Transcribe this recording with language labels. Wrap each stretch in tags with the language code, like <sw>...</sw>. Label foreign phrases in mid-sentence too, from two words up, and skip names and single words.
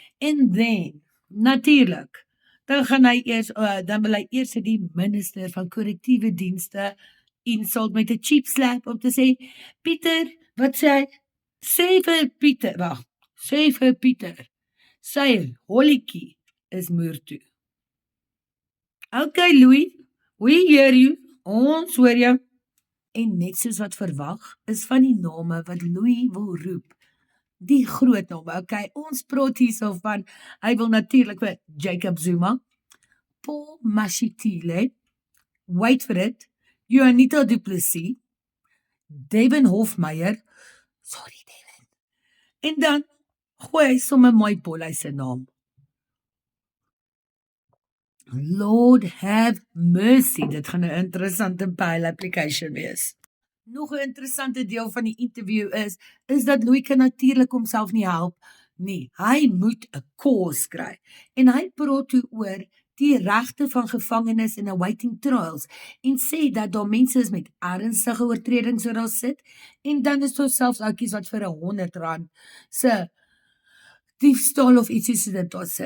<af>En then, natuurlik, dan wil hy eers die minister van korrektiewe dienste insult met 'n</af> <en>cheap slap</en> <af>om te sê, Pieter, wat sê hy? Sê vir Pieter, sy holletjie is moer toe.</af> <en>Okay, Louis, we hear you,</en> <af>ons hoor jou. En net soos wat verwag, is van die name wat Louis wil roep, die groot name, okay, ons praat hierso van, hy wil natuurlik vir Jacob Zuma, Paul Mashatile,</af> <en>wait for it,</en> <af>Juanita du Plessis, Devin Hofmeyer, sorry Devin, en dan gooi hy sommer mooi Paul se naam.</af> <en>Lord have mercy,</en> <af>dit gaan 'n interessante</af> <en>bail application</en> <af>wees. Nog 'n interessante deel van die interview is dat Louis kan natuurlik homself nie help nie. Hy moet 'n cause kry. En hy praat toe oor die regte van gevangenes in</af> <en>awaiting trials</en> <af>en sê dat daar mense is met ernstige oortredings wat daar sit en dan is daar selfs ouetjies wat vir R100 se diefstal of ietsie so dit daar sit.</af>